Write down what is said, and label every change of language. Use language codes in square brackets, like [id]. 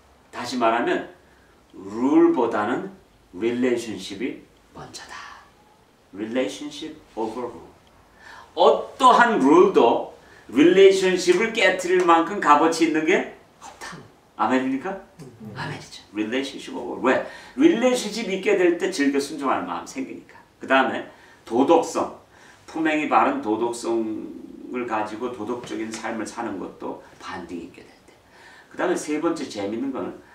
[ko] 다시 말하면 룰보다는 relationship이 먼저다. [en] Relationship over rule. [ko] 어떠한 룰도 relationship을 깨트릴 만큼 값어치 있는 게 없다. 아멘입니까? 아멘이죠. [en] relationship over. [ko] 왜? relationship 있게 될 때 즐겨 순종하는 마음 생기니까. 그 다음에 도덕성. 품행이 바른 도덕성을 가지고 도덕적인 삶을 사는 것도 반딩이 있게 될 때. 그 다음에 세 번째 재밌는 거는